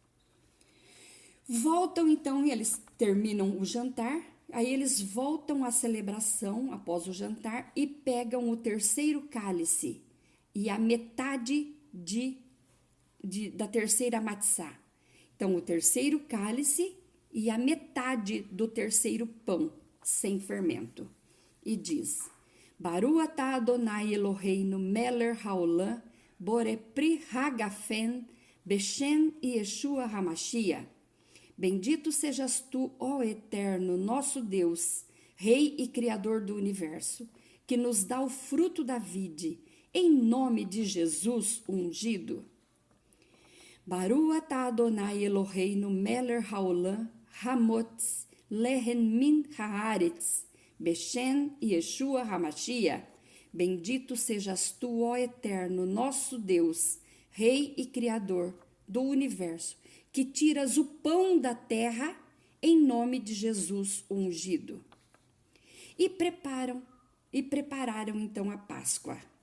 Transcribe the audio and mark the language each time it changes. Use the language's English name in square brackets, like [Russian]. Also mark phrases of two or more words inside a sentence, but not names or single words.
[Portuguese] Voltam então, eles terminam o jantar, aí eles voltam à celebração após o jantar e pegam o terceiro cálice e a metade da terceira matzá. Então, o terceiro cálice e a metade do terceiro pão sem fermento. E diz: [Hebrew] ברוך אתה אדוני אלוהינו מלך העולם בורא פרי הגפן בשם ישוע המשיח. [Portuguese] Bendito sejas tu, ó Eterno, nosso Deus, Rei e Criador do universo, que nos dá o fruto da vide, em nome de Jesus ungido. [Hebrew] ברוך אתה אדוני אלוהינו מלך העולם המוציא לחם מן הארץ בשם ישוע המשיח. [Portuguese] Bendito sejas tu, ó Eterno, nosso Deus, Rei e Criador do universo, que tiras o pão da terra em nome de Jesus ungido. E prepararam então a Páscoa.